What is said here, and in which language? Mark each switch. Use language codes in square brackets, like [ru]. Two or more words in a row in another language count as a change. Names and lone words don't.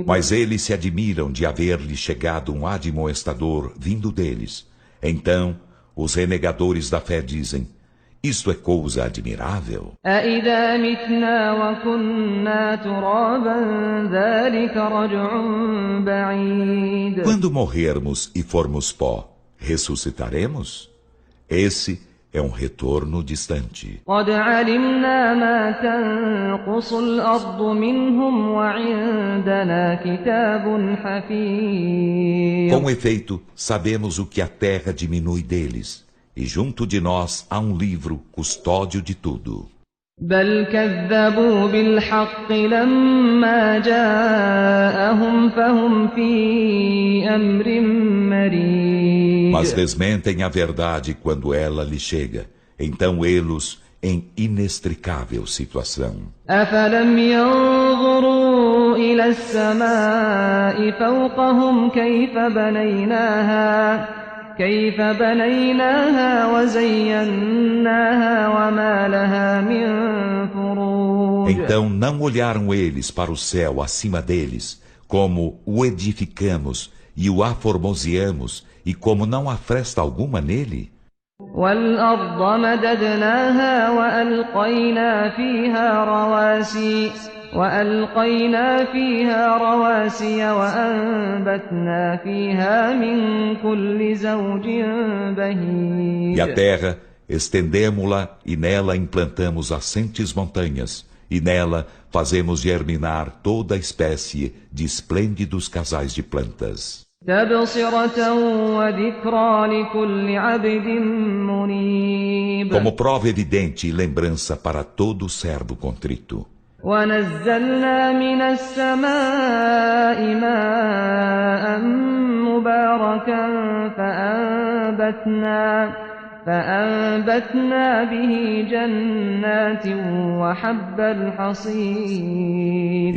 [pt] Mas eles se admiram de haver-lhe chegado um admoestador vindo deles. Então, os renegadores da fé dizem: isto é coisa admirável. [ar] أإذا متنا وكنا ترابا ذلك رجع بعيد. [pt] Quando morrermos e formos pó, ressuscitaremos? Esse é um retorno distante. [ar] قد علمنا ما تنقص الأرض منهم وعندنا كتاب حفيظ. [pt] Com efeito, sabemos o que a terra diminui deles, e junto de nós há um livro custódio de tudo. [ar] بل كذبوا بالحق لما جاءهم فهم في أمر مريج. [pt] Mas desmentem a verdade quando ela lhe chega. Então eles em inextricável situação. [ar] أفلم ينظروا إلى السماء فوقهم كيف بنيناها وزيناها وما لها من فروج. [pt] Então não olharam eles para o céu acima deles, como o edificamos e o aformoseamos, e como não há fresta alguma nele? [ar] والأرض مددناها وألقينا فيها رواسي وأنبتنا فيها من كل زوج بهيج. [pt] E a terra, estendemo-la e nela implantamos assentes montanhas, e nela fazemos germinar toda espécie de esplêndidos casais de plantas. [ar] تبصرة وذكرى لكل عبد منيب [pt] Como prova evidente e lembrança para todo servo contrito. [ar] ونزلنا من السماء ماء مباركا فأنبتنا به جنات وحب الحصيد